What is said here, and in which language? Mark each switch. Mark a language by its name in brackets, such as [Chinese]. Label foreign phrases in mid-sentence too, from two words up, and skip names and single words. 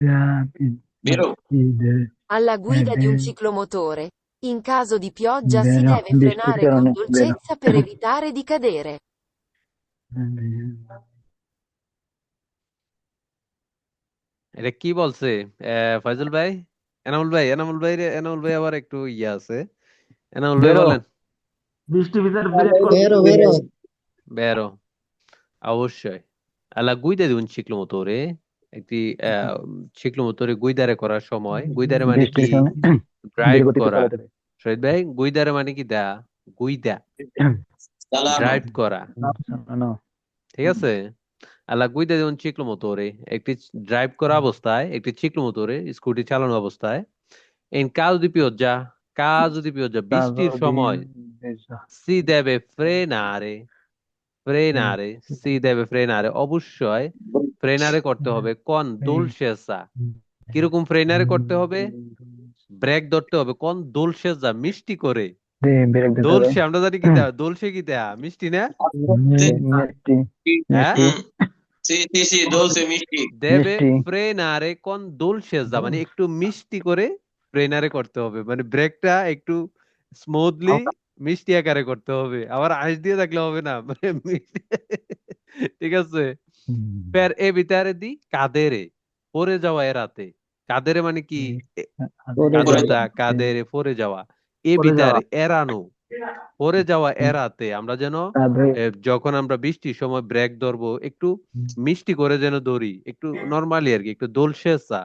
[Italian] Vero? Alla guida di un ciclomotore, in caso di pioggia si deve frenare con dolcezza per evitare di cadere. [Bangla] এটা কি বলছে? ফয়জুল ভাই, এনামুল ভাই আবার একটু ইয়ে আছে। এনামুল ভাই বেরো বলেন। বৃষ্টি ভিতর ব্রেক করো [Italian] Vero, vero. [Bangla] বেরো, অবশ্যই। [Italian] alla guida di un ciclomotore, [Bangla] একটি [Italian] ciclomotore guidare [Bangla] করার সময়, guidare মানে কি? বৃষ্টির সময় ধীর ড্রাইভ গতিতে করা। চালাতে হবে। শহীদ ভাই, গুইদারে মানে কি? [Italian] da guida, Salano. [Bangla] ড্রাইভ করা। No, ঠিক আছে? [Italian] alla guida di un ciclomotore, [Bangla] একটি ড্রাইভ করা অবস্থায়, একটি ciclomotore স্কুটি চালানো অবস্থায়, [Italian] in caso di pioggia, [Bangla] বৃষ্টির সময়, [Italian] si deve frenare, si deve frenare, [Bangla] অবশ্যই ফ্রেনারে করতে হবে [Italian] con dolcezza. [Bangla] কিরকম ফ্রেনারে করতে হবে? ব্রেক ধরতে হবে [Italian] con dolcezza, [Bangla] মিষ্টি করে। ব্রেক দিতে হবে। দোলসে আমরা জানি কি দেয়া, দোলসে কি দেয়া, মিষ্টি না? মিষ্টি হ্যাঁ, [Italian] Sì, dolce misti. [Bangla] দেবে মিষ্টি। [Italian] frenare con dolcezza, [Bangla] মানে একটু মিষ্টি করে ফ্রেনারে করতে হবে, মানে ব্রেকটা একটু স্মুথলি মিষ্টি আকারে করতে হবে, আবার আইস দিয়ে থাকলে হবে না, মানে ঠিক আছে। [Italian] per evitare di cadere, [Bangla] পড়ে যাওয়া এড়াতে। কাদেরে মানে কি? কাদুতা, কাদেরে পড়ে যাওয়া। evitare এড়ানো, পড়ে যাওয়া এড়াতে আমরা যেন যখন আমরা বৃষ্টির সময় ব্রেক ধরবো একটু মিষ্টি করে যেন ধরি, একটু নরমালি আর কি, একটু দোলশেজা।